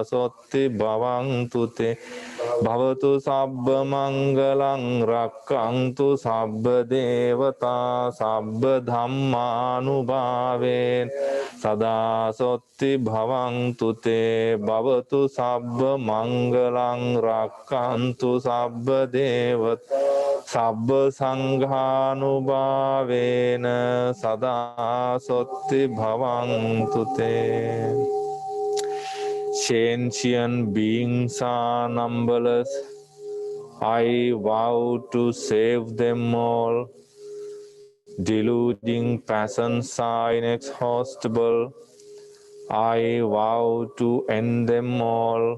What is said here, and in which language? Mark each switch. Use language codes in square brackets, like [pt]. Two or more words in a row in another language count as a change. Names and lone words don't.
[pi] සොත්ති භවන්තු තේ භවතු සබ්බ මංගලං රක්ඛන්තු සබ්බ දේවතා සබ්බ ධම්මානුභාවේන සදා සොත්ති භවන්තු තේ භවතු සබ්බ මංගලං රක්ඛන්තු සබ්බ දේවතා සබ්බ සංඝානුභාවේන සදා සොත්ති භවන්තු තේ. [en] Sentient beings are numberless. I vow to save them all. Deluding passions are inexhaustible. I vow to end them all.